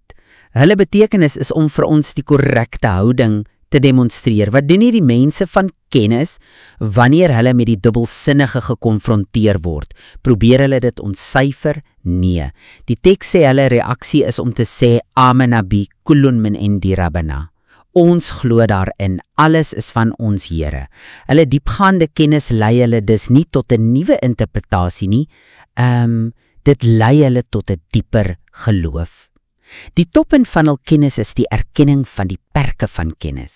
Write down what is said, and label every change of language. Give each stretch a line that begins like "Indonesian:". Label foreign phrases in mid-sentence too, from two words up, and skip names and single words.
Afrikaans: Hulle betekenis is om vir ons die korrekte houding te demonstreer. Wat doen hierdie mense van kennis wanneer hulle met die dubbelsinnige gekonfronteer word? Probeer hulle dit ontsyfer? Nee. Die teks sê hulle reaksie is om te sê
Arabic: آمنا به كل من عند ربنا.
Afrikaans: Ons glo daarin, alles is van ons Here. Hulle diepgaande kennis lei hulle dus nie tot 'n nuwe interpretasie nie. Dit lei hulle tot 'n dieper geloof. Die toppunt van hul kennis is die erkenning van die perke van kennis.